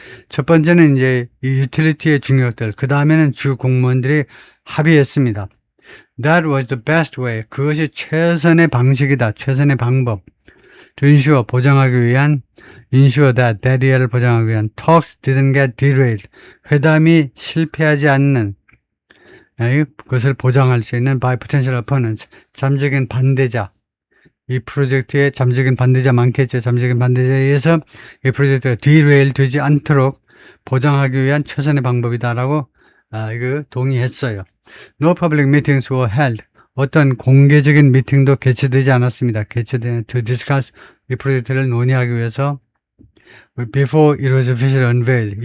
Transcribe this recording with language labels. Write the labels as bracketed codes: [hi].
[ko] 첫 번째는 이제 이 유틸리티의 중역들, 그 다음에는 주 공무원들이 합의했습니다. [en] That was the best way. [ko] 그것이 최선의 방식이다. 최선의 방법. [en] To ensure, [ko] 보장하기 위한, [en] ensure that [ko] 이하를 보장하기 위한 [en] talks didn't get derailed. [ko] 회담이 실패하지 않는 그것을 보장할 수 있는 [en] by potential opponents. [ko] 잠재적인 반대자. 이 프로젝트에 잠재적인 반대자 많겠죠. 잠재적인 반대자에 의해서 이 프로젝트가 derail 되지 않도록 보장하기 위한 최선의 방법이다라고 이거 동의했어요. [en] No public meetings were held. [ko] 어떤 공개적인 미팅도 개최되지 않았습니다. [en] to discuss [ko] 이 프로젝트를 논의하기 위해서 [en] before it was officially unveiled.